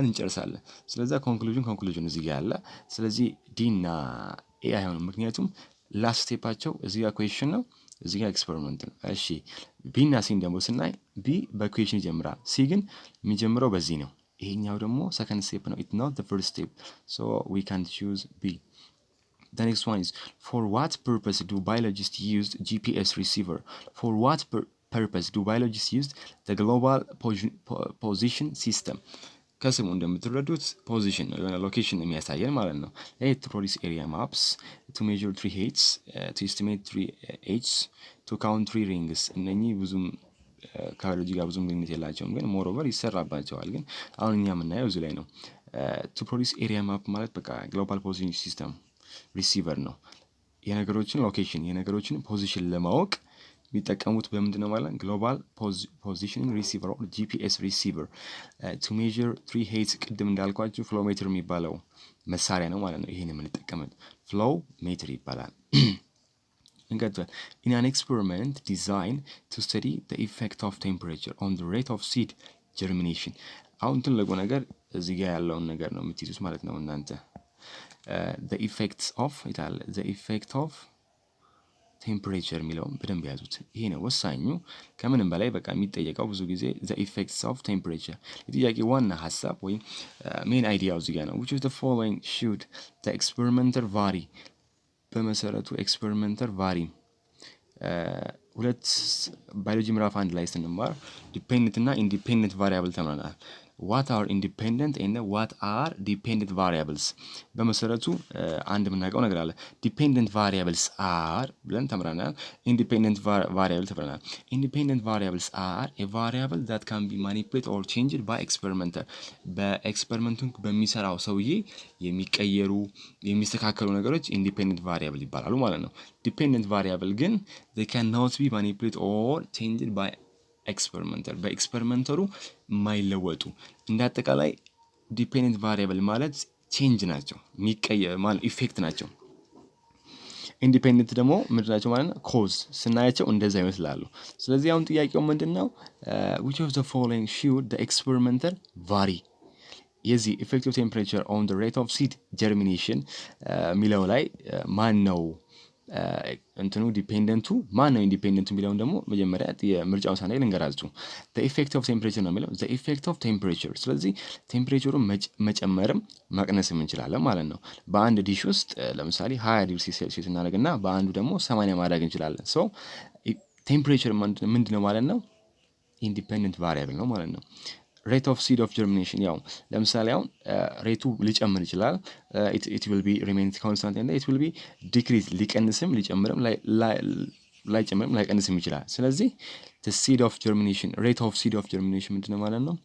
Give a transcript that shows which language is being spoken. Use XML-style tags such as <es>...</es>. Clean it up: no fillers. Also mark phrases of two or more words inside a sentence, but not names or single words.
<am>እንጨርሳለን። ስለዛ ኮንክሉዥን እዚህ ጋር አለ። ስለዚህ ዲ እና ኤ አይሆንም፣ ምክንያቱም ላስት ስቴፓቸው እዚህ ጋር ኩዌሽን ነው፣ እዚህ ጋር ኤክስፐሪመንት ነው። እሺ ቢ እና ሲን ደግሞ ስናይ ቢ በኩዌሽን ይጀምራል፣ ሲ ግን የሚጀምረው በዚህ ነው። ይሄኛው ደግሞ ሰከንድ ስቴፕ ነው።</am> <en>it not the first step so we can choose B። The next one is for what purpose do biologists use GPS receiver? For what purpose do biologists use the global position system?</en> <am>ከስሙ እንደምትረዱት ፖዚሽን ነው፣ የሆነ ሎኬሽን የሚያሳየን ማለት ነው።</am> <en>to produce area maps, to measure tree heights, to estimate tree age, to count tree rings።</en> <am>እነኚህ ብዙም ከቢዮሎጂ ጋር ብዙም ግንኙነት የላቸውም፣ ግን ሞሮቨር ይሰራባቸዋል። ግን አሁን እኛ የምናየው እዚህ ላይ ነው።</am> <en>to produce area map</en> <am>ማለት በቃ</am> <en>global position system receiver</en> <am>ነው። የነገሮችን ሎኬሽን የነገሮችን ፖዚሽን ለማወቅ የሚጠቀሙት በምንድን ነው ማለት</am> <en>global positioning receiver or GPS receiver። to measure tree heights</en> <am>ቅድም እንዳልኳችሁ</am> <en>flow meter</en> <am>የሚባለው መሳሪያ ነው ማለት ነው። ይሄን የምንጠቀመው</am> <en>flow meter</en> <am>ይባላል። እንቀጥል።</am> <en>in an experiment designed to study the effect of temperature on the rate of seed germination።</en> <am>አሁን ትልቁ ነገር እዚህ ጋር ያለውን ነገር ነው የምትይዙት ማለት ነው እናንተ።</am> <en>the effects of</en> <am>ቴምፕሬቸር የሚለውን በደንብ ያዙት። ይሄ ነው ወሳኙ። ከምንም በላይ በቃ የሚጠየቀው ብዙ ጊዜ</am> <en>the effects of temperature</en> <am>የጥያቄ ዋና ሀሳብ ወይም ሜን አይዲያው እዚህ ጋር ነው።</am> <en>which of the following should the experimenter vary?</en> <am>በመሰረቱ</am> <en>experimenter vary</en> <am>ሁለት ባዮሎጂ ምዕራፍ 1 ላይ ስንማር ዲፔንደንት እና ኢንዲፔንደንት ቫሪያብል ተምረናል።</am> <en>what are independent and what are dependent variables?</en> <am>በመሰረቱ አንድ የምናውቀው ነገር አለ።</am> <en>dependent variables are</en> <am>ብለን ተምረናል።</am> <en>independent variable</en> <am>ተምረናል።</am> <en>independent variables are a variable that can be manipulated or changed by experimenter።</en> <am>በኤክስፐሪመንቱን በሚሰራው ሰውዬ የሚቀየሩ የሚስተካከሉ ነገሮች</am> <en>independent variable</en> <am>ይባላሉ ማለት ነው።</am> <en>dependent variable</en> <am>ግን</am> <en>they cannot be manipulated or changed by</en> <am>ኤክስፐሪመንተር በኤክስፐሪመንተሩ የማይለወጡ እንደ አጠቃላይ</am> <en>dependent variable</en> <am>ማለት ቼንጅ ናቸው፣ የሚቀየር ማለት ኢፌክት ናቸው። ኢንዲፔንደንት ደግሞ ምንድን ናቸው ማለት ነው? ኮዝ ስናያቸው እንደዛ ይመስላሉ። ስለዚህ አሁን ጥያቄው ምንድነው?</am> <en>which of the following should the experimenter vary?</en> <am>የዚህ</am> <en>effective temperature on the rate of seed germination</en> <am>ሚለው ላይ ማን ነው እንትኑ ዲፔንደንቱ ማን ነው? ኢንዲፔንደንቱ የሚለውን ደግሞ መጀመሪያ የምርጫውን ሳናይ ልንገራችሁ።</am> <en>the effect of temperature</en> <am>ነው የሚለው</am> <en>the effect of temperature።</en> <am>ስለዚህ ቴምፕሬቸሩን መጨመርም መቀነስም እንችላለን ማለት ነው። በአንድ ዲሽ ውስጥ ለምሳሌ 20 ዲግሪ ሴልሺየስ እናደርግና በአንዱ ደግሞ 80 ማድረግ እንችላለን። ሶ ቴምፕሬቸር ምንድነው ማለት ነው?</am> <en>independent variable</en> <am>ነው ማለት ነው።</am> <en>rate of seed of germination</en> <am>ያው ለምሳሌ አሁን ሬቱ ሊጨምር ይችላል።</am> <en>it will be remain constant and it will be decrease</en> <am>ሊቀንስም ሊጨምርም ላይጨምርም ላይቀንስም ይችላል። ስለዚህ</am> <en>seed of germination rate of seed of germination</en> <am>ምንድነው ማለት ነው?</am>